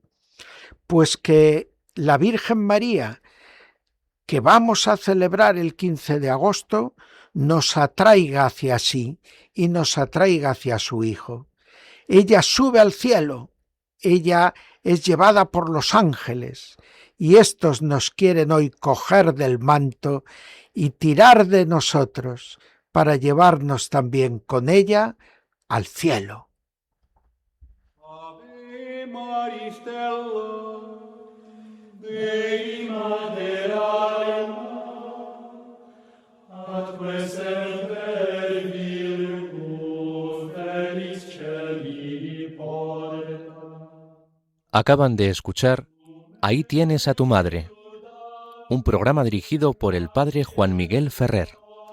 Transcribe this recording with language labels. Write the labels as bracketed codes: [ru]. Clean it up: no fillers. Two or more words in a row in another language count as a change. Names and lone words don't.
[es] Pues que la Virgen María, que vamos a celebrar el 15 de agosto, nos atraiga hacia sí y nos atraiga hacia su Hijo. Ella sube al cielo, ella es llevada por los ángeles, y éstos nos quieren hoy coger del manto y tirar de nosotros para llevarnos también con ella al cielo. [la] Ave Maria Stella, Dei Madera, atque semper virgo felis celi porta. [es] Acaban de escuchar Ahí tienes a tu madre, un programa dirigido por el padre Juan Miguel Ferrer.